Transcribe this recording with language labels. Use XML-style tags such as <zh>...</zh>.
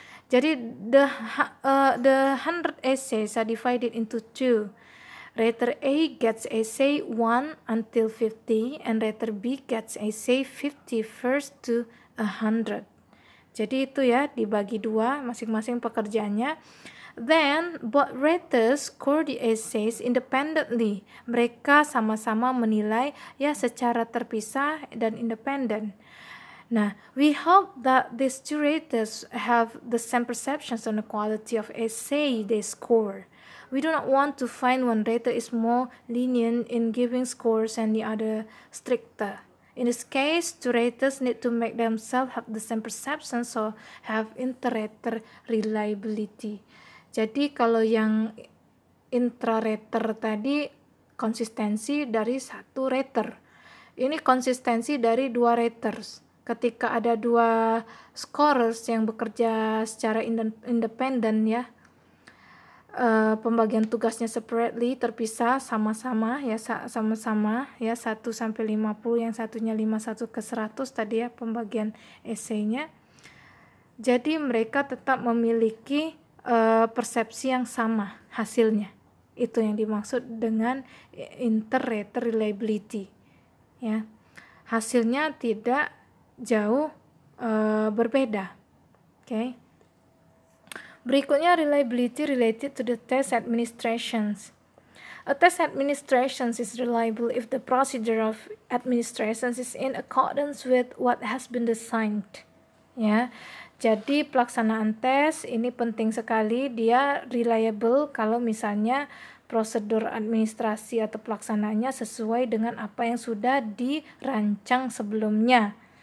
<id>Jadi</id> <en>the 100 essays are divided into two. Rater A gets essay 1 until 50 and rater B gets essay 50 first to 100.</en> <id>Jadi itu ya, dibagi dua masing-masing pekerjaannya.</id> <en>Then both raters score the essays independently.</en> <id>Mereka sama-sama menilai ya secara terpisah dan independen.</id> <en>Nah, we hope that these two raters have the same perceptions on the quality of essay they score. We do not want to find one rater is more lenient in giving scores and the other stricter. In this case, two raters need to make themselves have the same perception, so have inter-rater reliability.</en> <id>Jadi kalau yang intra-rater tadi konsistensi dari satu rater. Ini konsistensi dari dua raters. Ketika ada dua scorers yang bekerja secara independen ya, pembagian tugasnya separately, terpisah sama-sama ya, 1 sampai 50, yang satunya 51 ke 100 tadi ya pembagian essay-nya. Jadi mereka tetap memiliki persepsi yang sama hasilnya. Itu yang dimaksud dengan inter-rater reliability ya. Hasilnya tidak jauh berbeda.</id> <en>Okay.</en> <id>Berikutnya,</id> <en>reliability related to the test administrations. A test administration is reliable if the procedure of administration is in accordance with what has been designed.</en> <id>Ya, jadi pelaksanaan tes ini penting sekali, dia reliable kalau misalnya prosedur administrasi atau pelaksanaannya sesuai dengan apa yang sudah dirancang sebelumnya.</id>